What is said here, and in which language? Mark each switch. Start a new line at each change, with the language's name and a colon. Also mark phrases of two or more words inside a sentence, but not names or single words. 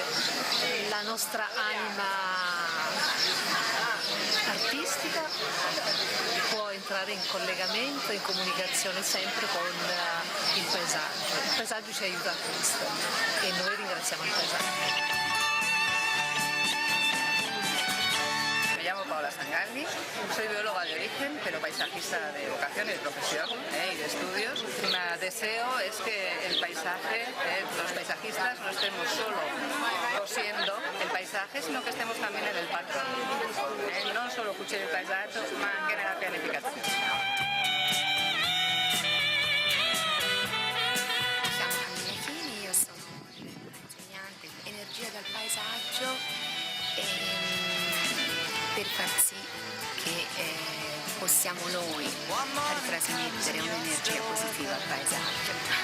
Italian: La nostra anima artistica può entrare in collegamento, in comunicazione sempre con il paesaggio. Il paesaggio ci aiuta a questo e noi ringraziamo il paesaggio.
Spanish: Me llamo Paola Sangalli, soy bióloga de origen, pero paisajista de vocación y de profesión y de estudios. Mi deseo es que el paisaje, los paisajistas, no estemos solo cosiendo el paisaje, sino che estemos también en el parco.
Italian: Non solo cucire il paesaggio, ma anche nella pianificazione. Siamo Camilla Chini, io sono insegnante di energia dal paesaggio per far sì che possiamo noi ritrasmettere un'energia positiva al paesaggio.